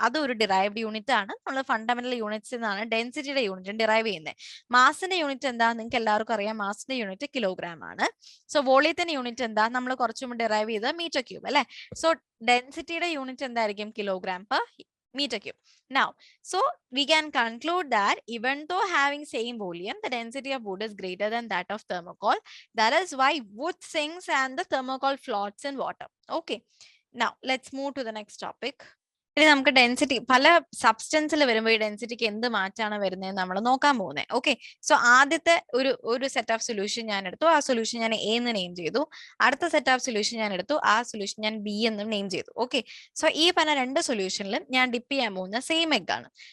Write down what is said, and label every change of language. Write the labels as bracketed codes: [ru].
[ml] അതൊരു derived unit ആണ്. നമ്മൾ ഫണ്ടമെന്റൽ യൂണിറ്റ്സ് നിന്നാണ് ഡെൻസിറ്റി യൂണിറ്റ് ഡിറൈവ് ചെയ്യുന്നത്. മാസിന്റെ യൂണിറ്റ് എന്താ? നിങ്ങൾക്ക് എല്ലാവർക്കും അറിയാം, മാസിന്റെ യൂണിറ്റ് കിലോഗ്രാം ആണ്. സോ വോളിയത്തിന്റെ യൂണിറ്റ് എന്താ? നമ്മൾ കുറച്ചു മുമ്പ് ഡിറൈവ് ചെയ്ത മീറ്റർ ക്യൂബ് അല്ലെ. സോ ഡെൻസിറ്റിയുടെ യൂണിറ്റ് എന്തായിരിക്കും? [en] Kilogram per meter cube. Now, so we can conclude that even though having same volume, the density of wood is greater than that of thermocol. That is why wood sinks and the thermocol floats in water. Okay. Now, let's move to the next topic. [ml] ഇനി നമുക്ക് density പല സബ്സ്റ്റൻസിൽ വരുമ്പോൾ ഈ ഡെൻസിറ്റിക്ക് എന്ത് മാറ്റാണ് വരുന്നത് നമ്മൾ നോക്കാൻ പോകുന്നത്. ഓക്കെ, സോ ആദ്യത്തെ ഒരു സെറ്റ് ഓഫ് സൊല്യൂഷൻ ഞാൻ എടുത്തു. ആ സൊല്യൂഷൻ ഞാൻ എ എന്ന് നെയിം ചെയ്തു. അടുത്ത സെറ്റ് ഓഫ് സൊല്യൂഷൻ ഞാൻ എടുത്തു. ആ സൊല്യൂഷൻ ഞാൻ ബി എന്നും നെയിം ചെയ്തു. ഓക്കെ, സോ ഈ പറഞ്ഞ രണ്ട് സൊല്യൂഷനിലും ഞാൻ ഡിപ്പ് ചെയ്യാൻ പോകുന്ന സെയിം എഗ് ആണ്.